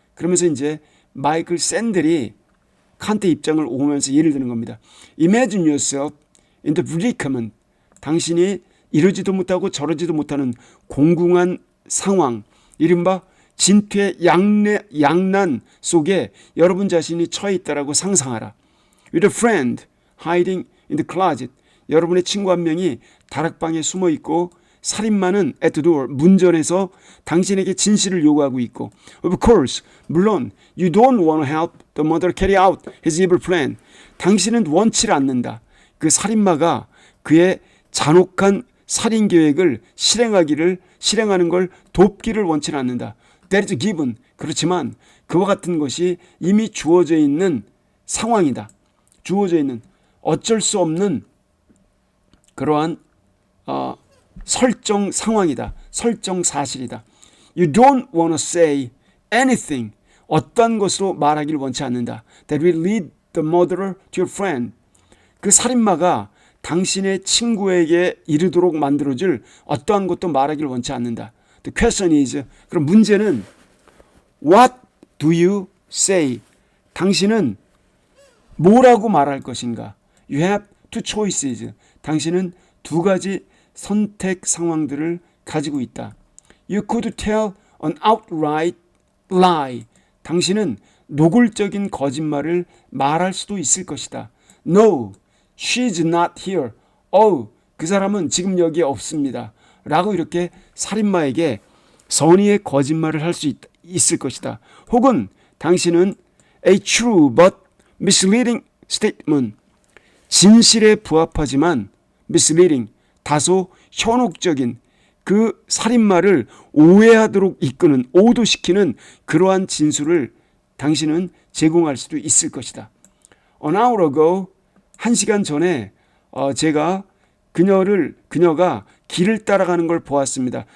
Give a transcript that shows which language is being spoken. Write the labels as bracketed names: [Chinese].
[Korean] 그러면서 이제 마이클 샌델이 칸트 입장을 옹호하면서 예를 드는 겁니다. [English] Imagine yourself in the predicament. [Korean] 당신이 이러지도 못하고 저러지도 못하는 공공한 상황, 이른바 진퇴 양난 속에 여러분 자신이 처해 있다라고 상상하라. [English] With a friend hiding in the closet. [Korean] 여러분의 친구 한 명이 다락방에 숨어 있고 살인마는 [English] at the door, [Korean] 문전에서 당신에게 진실을 요구하고 있고 [English] Of course, [Korean] 물론 [English] you don't want to help the murderer carry out his evil plan. [Korean] 당신은 원치를 않는다. 그 살인마가 그의 잔혹한 살인 계획을 실행하는 걸 돕기를 원치는 않는다. [English] That is given. [Korean] 그렇지만 그와 같은 것이 이미 주어져 있는 상황이다. 주어져 있는 어쩔 수 없는 그러한 설정 상황이다. 설정 사실이다. [English] You don't want to say anything. [Korean] 어떤 것으로 말하기를 원치 않는다. [English] That will lead the murderer to your friend. [Korean] 그 살인마가 당신의 친구에게 이르도록 만들어줄 어떠한 것도 말하기를 원치 않는다. [English] The question is, [Korean] 그럼 문제는 [English] What do you say? [Korean] 당신은 뭐라고 말할 것인가? [English] You have two choices. [Korean] 당신은 두 가지 선택 상황들을 가지고 있다. [English] You could tell an outright lie. [Korean] 당신은 노골적인 거짓말을 말할 수도 있을 것이다. [English] No, she's not here. [Korean] 그 사람은 지금 여기에 없습니다. 라고 이렇게 살인마에게 선의의 거짓말을 할 수 있을 것이다. 혹은 당신은 [English] a true but misleading statement. [Korean] 진실에 부합하지만 misleading, 다소 현혹적인 그 살인마를 오해하도록 이끄는, 오도시키는 그러한 진술을 당신은 제공할 수도 있을 것이다. [English] An hour ago, [Korean] 1시간 전에 제가 그녀가 길을 따라가는 걸 보았습니다.